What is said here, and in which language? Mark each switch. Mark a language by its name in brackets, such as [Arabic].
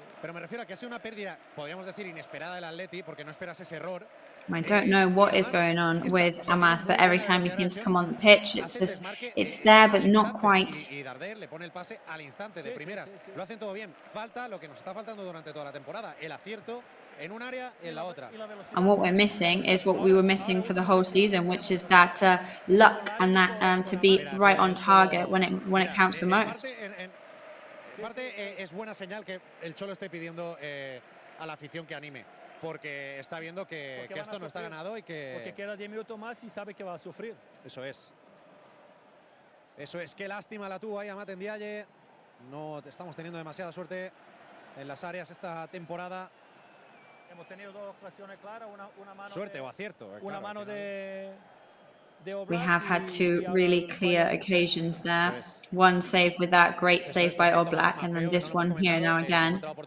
[Spanish] Pero me refiero a que ha sido una pérdida, podríamos decir, inesperada del Atleti, porque no esperas ese error. [English] I don't know what is going on with Amath, but every time he seems to come on the pitch, it's just, it's there, but not quite. [Spanish] Y Darder le pone el pase al instante de primeras. Lo hacen todo bien. Falta lo que nos está faltando durante toda la temporada, el acierto en un área y en la otra. [English] And what we're missing is what we were missing for the whole season, which is that luck and that to be right on target when it counts the most. [Spanish] En parte es buena señal que el Cholo esté pidiendo a la afición que anime, porque está viendo que esto no está ganado y que... Porque queda 10 minutos más y sabe que va a sufrir. Eso es. Eso es. Qué lástima la tuvo ahí a MATCHDAY. No estamos teniendo demasiada suerte en las áreas esta temporada. Hemos tenido dos ocasiones claras, una mano suerte o acierto. Una mano de [English] We have had two really clear occasions there. One save with that great save by Oblak, and then this one here now again.